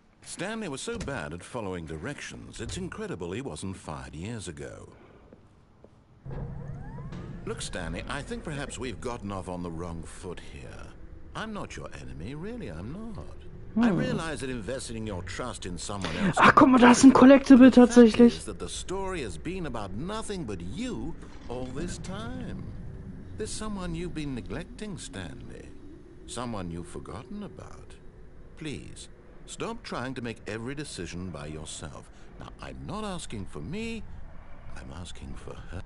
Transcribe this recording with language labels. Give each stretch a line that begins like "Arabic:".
English: Stanley was so bad at following directions, it's incredible he wasn't fired years ago. Look, Stanley, I think perhaps we've gotten off on the wrong foot here. I'm not your enemy, really, I'm not. I realize that investing your trust in someone else...
German: Ach, guck mal, da ist ein Collectible tatsächlich.
English: ...is that the story has been about nothing but you all this time. There's someone you've been neglecting, Stanley. Someone you've forgotten about. Please, stop trying to make every decision by yourself. Now, I'm not asking for me, I'm asking for her.